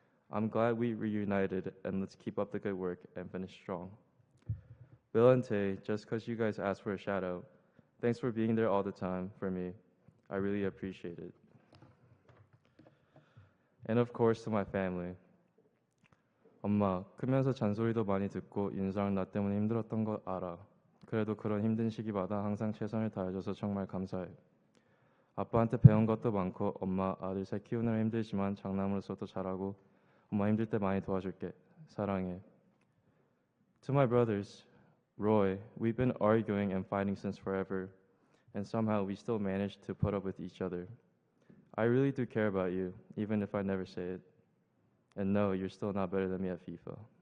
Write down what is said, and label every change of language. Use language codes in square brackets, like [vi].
[en] I'm glad we reunited, and let's keep up the good work and finish strong. Bill and Tay, just because you guys asked for a shout out, thanks for being there all the time for me. I really appreciate it. And of course to my family. [ko] 엄마, 크면서 잔소리도 많이 듣고 윤서랑 나 때문에 힘들었던 거 알아. 그래도 그런 힘든 시기마다 항상 최선을 다해줘서 정말 감사해. 아빠한테 배운 것도 많고 엄마, 아들 셋 키우느라 힘들지만 장남으로서도 잘하고 엄마 힘들 때 많이 도와줄게. 사랑해. [en] To my brothers, Roy, we've been arguing and fighting since forever, and somehow we still managed to put up with each other. I really do care about you, even if I never say it. And no, you're still not better than me at FIFA.